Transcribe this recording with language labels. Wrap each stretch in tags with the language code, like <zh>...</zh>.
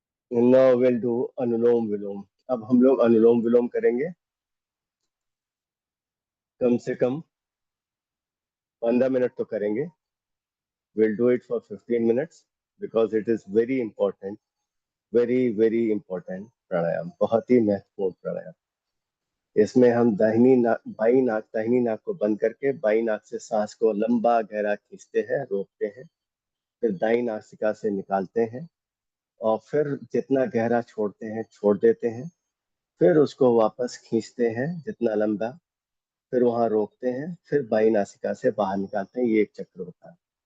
<en>Now we'll do anulom vilom.</en> <hi>अब हम लोग अनुलोम विलोम करेंगे कम से कम 15 मिनट तो करेंगे.</hi> <en>We'll do it for 15 minutes because it is very important, very important pranayama,</en> <hi>बहुत ही महत्वपूर्ण प्राणायाम. इसमें हम दाहिनी नाक को बंद करके बाई नाक से सांस को लंबा गहरा खींचते हैं, रोकते हैं, फिर दाई नासिका से निकालते हैं और फिर जितना गहरा छोड़ते हैं छोड़ देते हैं, फिर उसको वापस खींचते हैं जितना लंबा, फिर वहां रोकते हैं, फिर बाई नासिका से बाहर निकालते हैं. ये एक चक्र होता है.</hi>